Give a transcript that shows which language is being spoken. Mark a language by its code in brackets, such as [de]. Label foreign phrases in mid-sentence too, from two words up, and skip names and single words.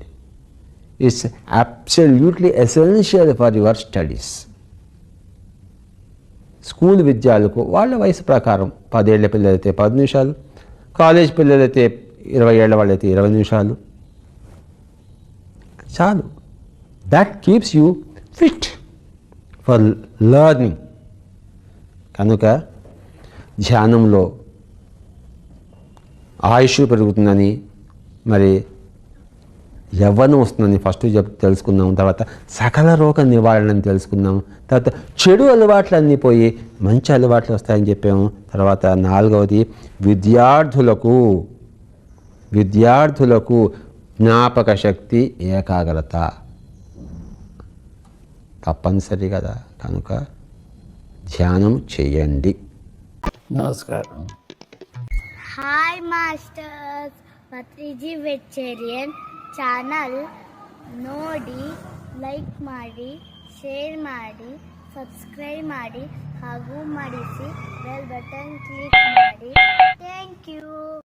[en] It's absolutely essential for your studies. [te] స్కూల్ విద్యార్థులకు వాళ్ళ వయసు ప్రకారం 10 ఏళ్ల పిల్లలైతే 10 నిమిషాలు, కాలేజ్ పిల్లలైతే 20 ఏళ్ల వాళ్ళైతే 20 నిమిషాలు చాలు. [en] That keeps you fit for learning. [te] కనుక ధ్యానంలో ఆయుష్ పెరుగుతుందని, మరి యవ్వనం వస్తుందని ఫస్ట్ తెలుసుకున్నాం. తర్వాత సకల రోగ నివారణని తెలుసుకున్నాం. తర్వాత చెడు అలవాట్లన్నీ పోయి మంచి అలవాట్లు వస్తాయని చెప్పాము. తర్వాత 4వది విద్యార్థులకు జ్ఞాపక శక్తి, ఏకాగ్రత తప్పనిసరి కదా. కనుక ధ్యానం చేయండి. నమస్కారం. [kn] హాయ్ ಮಾಸ್ಟರ್ಸ್, ಪತ್ರಿಜಿ ವೆಚ್ಚೇರಿಯನ್ ಚಾನಲ್ ನೋಡಿ, ಲೈಕ್ ಮಾಡಿ, ಶೇರ್ ಮಾಡಿ, ಸಬ್ಸ್ಕ್ರೈಬ್ ಮಾಡಿ ಹಾಗೂ ಮಾಡಿಸಿ [en] bell button click [kn] ಮಾಡಿ. [en] Thank you.